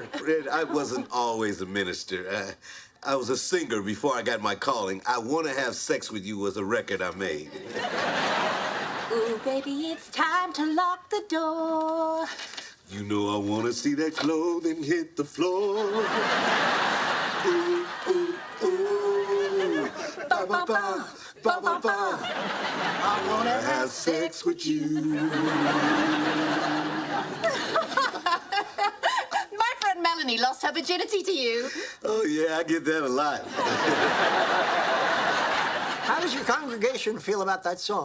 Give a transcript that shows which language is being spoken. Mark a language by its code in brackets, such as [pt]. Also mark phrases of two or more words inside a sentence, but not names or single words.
[en] Fred, I wasn't always a minister. I was a singer before I got my calling. I Want to Have Sex With You was a record I made. Ooh, baby, it's time to lock the door. You know I want to see that clothing hit the floor. Ooh, ooh, ooh. Ba, ba, ba, ba, ba, ba. I want to have sex with you. My friend Melanie lost her virginity to you. Oh, yeah, I get that a lot. How does your congregation feel about that song?